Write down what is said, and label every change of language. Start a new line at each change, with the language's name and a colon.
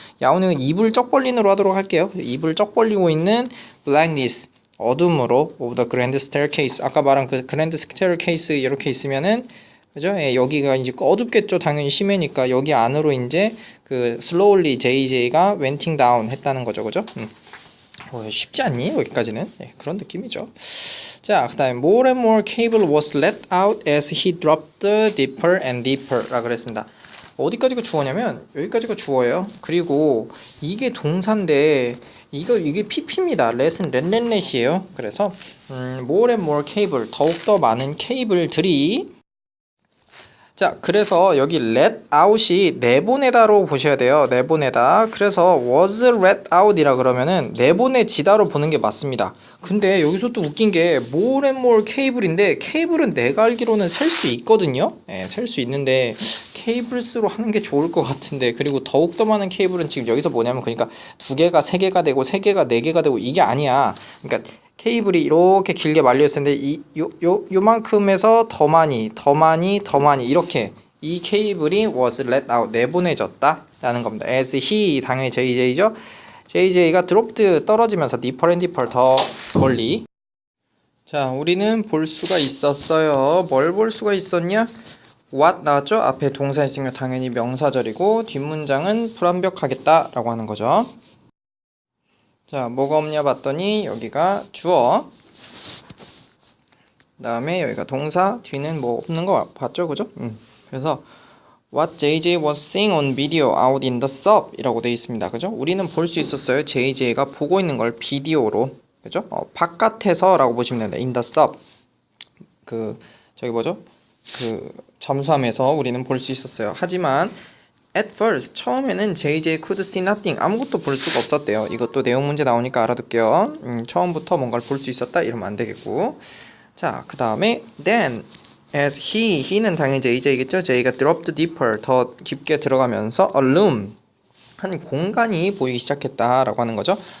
Korean: 야우잉은 입을 쩍 벌린으로 하도록 할게요. 입을 쩍 벌리고 있는 블랙니스 어둠으로
English: of the grand staircase
Korean: 아까 말한 그 grand staircase 이렇게 있으면은 그죠? 예, 여기가 이제 어둡겠죠. 당연히 심해니까 여기 안으로 이제 그 slowly JJ가
English: wenting down
Korean: 했다는 거죠. 그죠? 쉽지 않니? 여기까지는 예, 그런 느낌이죠.
English: 자, 그다음에 more and more cable was let out as he dropped deeper and deeper
Korean: 라 그랬습니다. 어디까지가 주어냐면 여기까지가 주어예요. 그리고 이게 동사인데 이게 PP입니다. let은 let이에요. 그래서
English: more and more cable
Korean: 더욱더 많은 케이블들이 자, 그래서 여기 let out이 내보내다로 보셔야 돼요. 내보내다. 그래서
English: was let out
Korean: 이라 그러면은 내보내지다로 보는 게 맞습니다. 근데 여기서 또 웃긴 게
English: more and more cable
Korean: 인데 케이블은 내가 알기로는 셀 수 있거든요. 예, 셀 수 있는데 케이블스로 하는 게 좋을 것 같은데 그리고 더욱더 많은 케이블은 지금 여기서 뭐냐면 그러니까 2개가 3개가 되고 3개가 4개가 되고 이게 아니야. 그러니까 케이블이 이렇게 길게 말려 있었는데 요만큼에서 더 많이 이렇게 이 케이블이
English: was let out
Korean: 내보내졌다 라는 겁니다. as he 당연히 JJ죠. JJ가 dropped 떨어지면서
English: deeper and deeper
Korean: 더 멀리. 자, 우리는 볼 수가 있었어요. 뭘 볼 수가 있었냐? what 나왔죠? 앞에 동사 있으니까 당연히 명사절이고 뒷문장은 불완벽하겠다 라고 하는 거죠. 자, 뭐가 없냐 봤더니 여기가 주어 그 다음에 여기가 동사 뒤는 뭐 없는 거 봤죠, 그죠?
English: 그래서 What JJ was seeing on video out in the sub
Korean: 이라고 되어 있습니다, 그죠? 우리는 볼 수 있었어요. JJ가 보고 있는 걸 비디오로, 그죠? 바깥에서 라고 보시면 됩니다.
English: in the sub
Korean: 저기 뭐죠? 잠수함에서 우리는 볼 수 있었어요. 하지만
English: At first,
Korean: 처음에는
English: JJ could see nothing.
Korean: 아무것도 볼 수가 없었대요. 이것도 내용 문제 나오니까 알아둘게요. 처음부터 뭔가를 볼 수 있었다 이러면 안 되겠고. 자, 그 다음에
English: then as he
Korean: 는 당연히 JJ겠죠. J가
English: dropped deeper,
Korean: 더 깊게 들어가면서 a room, 한 공간이 보이기 시작했다라고 하는 거죠.